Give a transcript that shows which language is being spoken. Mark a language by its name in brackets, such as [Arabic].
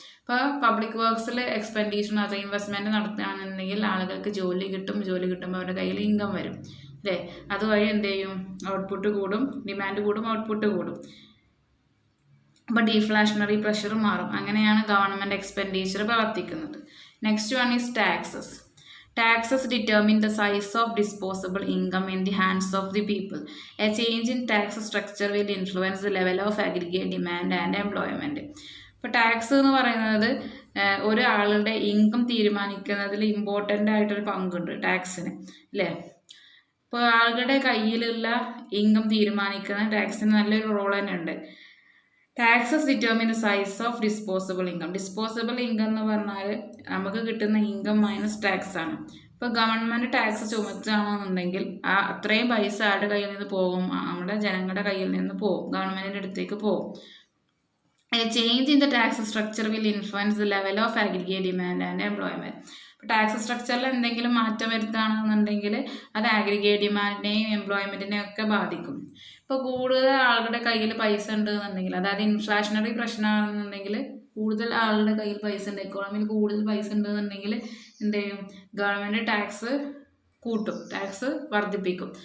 [Malayalam] ഇപ്പോൾ public വർക്ക്സിൽ expenditure അത് investment നടത്തുകയാണെന്നുണ്ടെങ്കിൽ ആളുകൾക്ക് ജോലി കിട്ടുമ്പോൾ അവരുടെ കയ്യിൽ ഇൻകം വരും അല്ലേ. അതുവഴി എന്ത് ചെയ്യും, ഔട്ട്പുട്ട് കൂടും, ഡിമാൻഡ് കൂടും, ഔട്ട്പുട്ട് കൂടും. അപ്പോൾ ഡീഫ്ലാഷണറി പ്രഷർ മാറും. അങ്ങനെയാണ് ഗവൺമെൻറ് എക്സ്പെൻഡിച്ചർ പ്രവർത്തിക്കുന്നത്. [English] Next one is taxes. Taxes determine the size of disposable income in the hands of the people. A change in tax structure will influence the level of aggregate demand and employment. [Malayalam] ഇപ്പോൾ tax എന്ന് പറയുന്നത് ഒരാളുടെ income തീരുമാനിക്കുന്നതിൽ important ആയിട്ടൊരു പങ്കുണ്ട് ടാക്സിന് അല്ലേ. ഇപ്പോൾ ആളുകളുടെ കയ്യിലുള്ള ഇൻകം തീരുമാനിക്കുന്ന ടാക്സിന് നല്ലൊരു റോൾ തന്നെ ഉണ്ട്. [English] Taxes determine the size of disposable income. [Malayalam] Disposable income എന്ന് പറഞ്ഞാൽ നമുക്ക് കിട്ടുന്ന ഇൻകം മൈനസ് ടാക്സ് ആണ്. ഇപ്പോൾ ഗവൺമെൻറ് ടാക്സ് ചുമത്തുകയാണെന്നുണ്ടെങ്കിൽ അത്രയും പൈസ ആരുടെ കയ്യിൽ നിന്ന് പോകും, നമ്മുടെ ജനങ്ങളുടെ കയ്യിൽ നിന്ന് പോകും, ഗവൺമെൻറ്റിൻ്റെ അടുത്തേക്ക് പോകും. [English] A change in the tax structure will influence the level of aggregate demand and employment. [Malayalam] ഇപ്പോൾ ടാക്സ് സ്ട്രക്ചറിൽ എന്തെങ്കിലും മാറ്റം വരുത്തുകയാണെന്നുണ്ടെങ്കിൽ അത് ആഗ്രിഗേറ്റ് ഡിമാൻഡിനെയും എംപ്ലോയ്മെൻറ്റിനെയും ഒക്കെ ബാധിക്കും. ഇപ്പോൾ കൂടുതൽ ആളുകളുടെ കയ്യിൽ പൈസ ഉണ്ടെന്നുണ്ടെങ്കിൽ, അതായത് ഇൻഫ്ലാഷണറി പ്രശ്നമാണെന്നുണ്ടെങ്കിൽ കൂടുതൽ ആളുടെ കയ്യിൽ പൈസ ഉണ്ട്, എക്കോണമിയിൽ കൂടുതൽ പൈസ ഉണ്ടെന്നുണ്ടെങ്കിൽ എന്ത് ചെയ്യും, ഗവൺമെൻറ് ടാക്സ് കൂട്ടും, ടാക്സ് വർദ്ധിപ്പിക്കും.